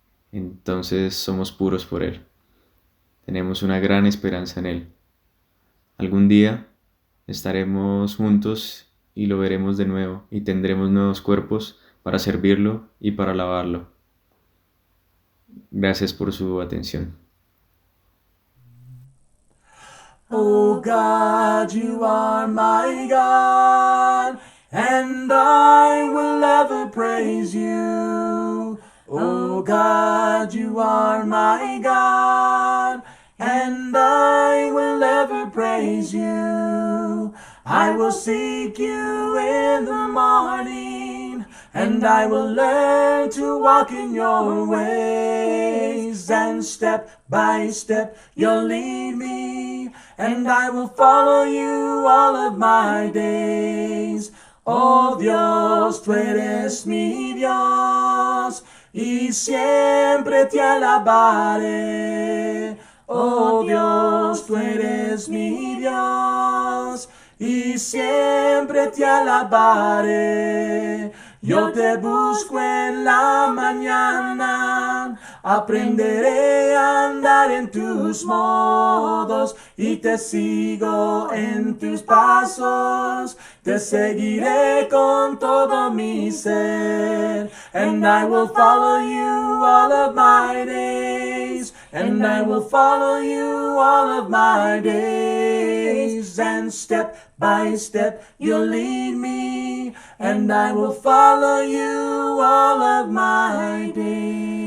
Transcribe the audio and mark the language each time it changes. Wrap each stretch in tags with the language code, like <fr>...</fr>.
<es>Entonces somos puros por Él. Tenemos una gran esperanza en Él. Algún día estaremos juntos y lo veremos de nuevo y tendremos nuevos cuerpos para servirlo y para alabarlo. Gracias por su atención.</es> <en>Oh God, you are my God, and I will ever praise you. Oh God, you are my God, and I will ever praise you. I will seek you in the morning, and I will learn to walk in your ways, and step by step you'll lead me, and I will follow you all of my days.</en> <es>Oh Dios, tú eres mi Dios, y siempre te alabaré. Oh Dios, tú eres mi Dios, y siempre te alabaré. Yo te busco en la mañana, aprenderé a andar en tus modos y te sigo en tus pasos. Te seguiré con todo mi ser,</es> <en>and I will follow you all of my days, and I will follow you all of my days, and step by step you'll lead me, and I will follow you all of my days.</en>